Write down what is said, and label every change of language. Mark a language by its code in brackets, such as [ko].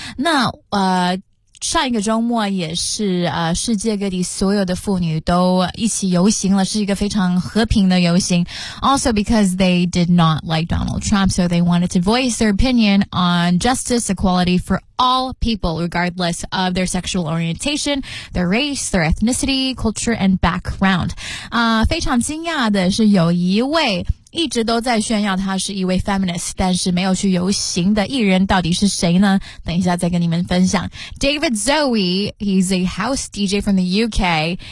[zh] 那上一个周末也是世界各地所有的妇女都一起游行了，是一个非常和平的游行。 [en] Also because they did not like Donald Trump, so they wanted to voice their opinion on justice, equality for all people, regardless of their sexual orientation, their race, their ethnicity, culture, and background. [zh] 非常惊讶的是有一位一直都在炫耀他是一位 feminist 但是没有去游行的艺人到底是谁呢？等一下再跟你们分享。 [en] David Zoe, he's a house DJ from the UK.